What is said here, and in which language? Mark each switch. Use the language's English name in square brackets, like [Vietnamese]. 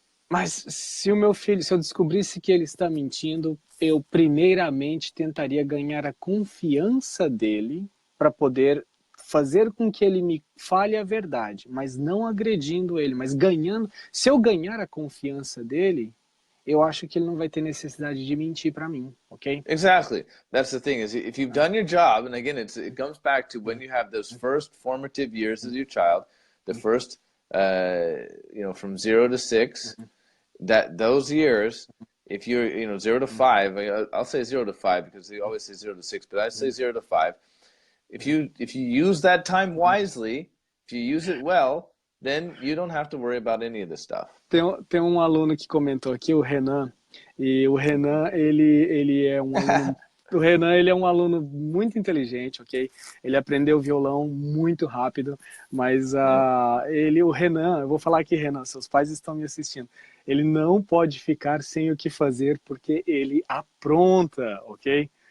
[Portuguese] Mas se eu descobrisse que ele está mentindo, eu primeiramente tentaria ganhar a confiança dele para poder fazer com que ele me fale a verdade, mas não agredindo ele, mas ganhando. Se eu ganhar a confiança dele, eu acho que ele não vai ter necessidade de mentir para mim, ok? [English] Exactly. That's the thing, is if you've done your job, and again, it comes back to when you have those first formative years as your child, the first, from 0 to 6, that those years, if you're, 0 to 5, I'll say 0 to 5 because they always say 0 to 6, but I say 0 to 5. If you use that time wisely, if you use it well, then you don't have to worry about any of this stuff. [Portuguese] Tem um aluno que comentou aqui, o Renan, e o Renan, ele é um aluno... O Renan, ele é um aluno muito inteligente, ok? Ele aprendeu violão muito rápido, mas o Renan, eu vou falar aqui, Renan, seus pais estão me assistindo, ele não pode ficar sem o que fazer porque ele apronta, ok?